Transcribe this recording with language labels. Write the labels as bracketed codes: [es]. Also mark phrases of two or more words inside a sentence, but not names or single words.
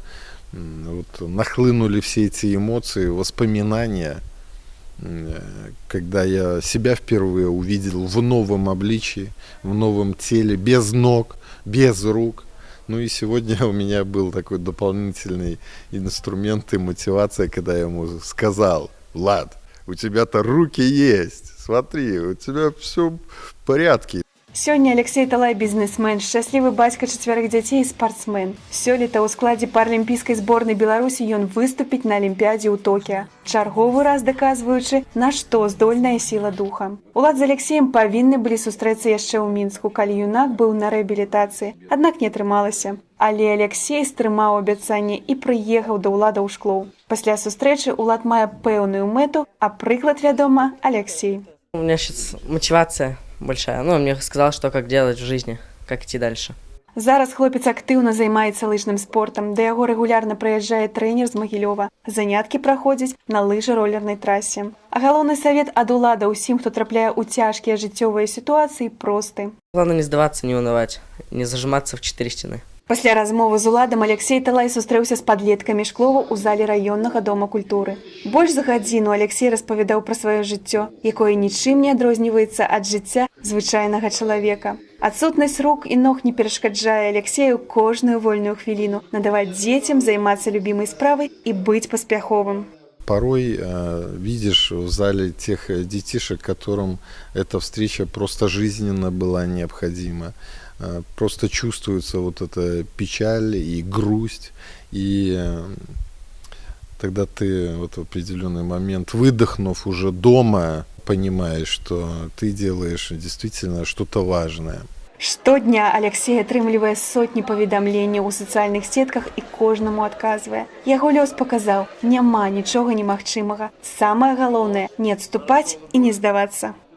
[ru] Вот, нахлынули все эти эмоции, воспоминания, когда я себя впервые увидел в новом обличии, в новом теле, без ног, без рук. Ну и сегодня у меня был такой дополнительный инструмент и мотивация, когда я ему сказал: Влад, у тебя-то руки есть, смотри, у тебя все в порядке. [be] Сёння Алексей Талай бізнесмен, шчаслівы бацька 4 дзяцей і спартсмен. Сёлета ў складзе паралімпійскай зборнай Беларусі ён выступіць на Алімпіядзе ў Токіа, чарговы раз даказваючы, на што здольная сіла духа. Улад з Алексеем павінны былі сустрэцца яшчэ ў Мінску, калі юнак быў на рэабілітацыі, аднак не атрымалася. Але Алексей стрымаў абяцанне і прыехаў да Улада ў Шклоў. Пасля сустрэчы Улад мае пэўную мэту, а прыклад, вядома, Алексей. [ru] У меня сейчас мотивация большая. Ну, он мне сказал, что как делать в жизни, как идти дальше. [be] Зараз хлопец актыўна займаецца лыжным спортам. Да яго рэгулярна прыязджае трэнер з Магілёва. Заняткі праходзяць на лыжа-ролернай трасе. А галоўны савет ад Улада ўсім, хто трапляе ў цяжкія жыццёвыя сітуацыі, просты. [ru] Главное не сдаваться, не унывать, не зажиматься в 4 стены. [be] Пасля размовы з Уладам Алексей Талай сустрэўся з падлеткамі Шклова ў зале раённага дома культуры. Больш за гадзіну Алексей распавядаў пра сваё жыццё, якое нічым не адрозніваецца ад жыцця звычайнага чалавека. Адсутнасць рук і ног не перашкаджае Алексею кожную вольную хвіліну надаваць дзецям, займацца любімай справай і быць паспяховым. [ru] Порой видишь в зале тех детишек, которым эта встреча просто жизненно была необходима. Просто чувствуется вот эта печаль и грусть, и тогда ты вот в определенный момент, выдохнув уже дома, понимаешь, что ты делаешь действительно что-то важное. [be] Штодня Алексей атрымлівае сотні паведамленняў у сацыяльных сетках і кожнаму адказвае. Яго лёс паказаў, няма нічога немагчымага. Самае галоўнае – не адступаць і не здавацца.